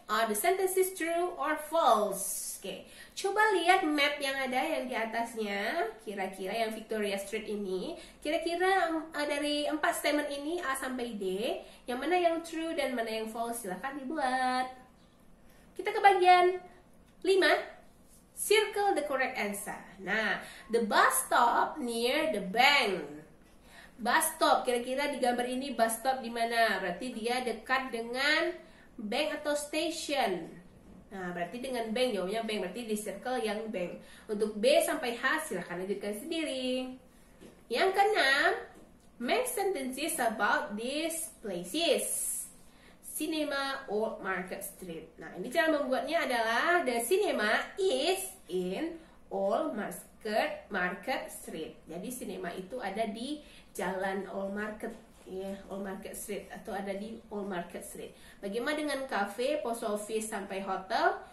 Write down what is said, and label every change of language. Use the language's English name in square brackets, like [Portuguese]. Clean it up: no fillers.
[English] Are the sentences true or false? [Indonesian] Oke, coba lihat map yang ada yang di atasnya. Kira-kira yang Victoria Street ini, kira-kira dari 4 statement ini A sampai D, yang mana yang true dan mana yang false? Silahkan dibuat. Kita ke bagian 5. [English] Circle the correct answer. [Indonesian] Nah, [English] the bus stop near the bank. [Indonesian] Bus stop, kira-kira di gambar ini bus stop di mana? Berarti dia dekat dengan bank atau station. Nah, berarti dengan bank, jawabnya bank. Berarti di circle yang bank. Untuk B sampai H, silahkan lanjutkan sendiri. Yang keenam, [English] make sentences about these places. Cinema Old Market Street. [Indonesian] Nah, ini cara membuatnya adalah [English] the cinema is in Old Market Street. [Indonesian] Jadi cinema itu ada di Jalan Old Market, ya, Old Market Street atau ada di Old Market Street. Bagaimana dengan cafe, post office sampai hotel?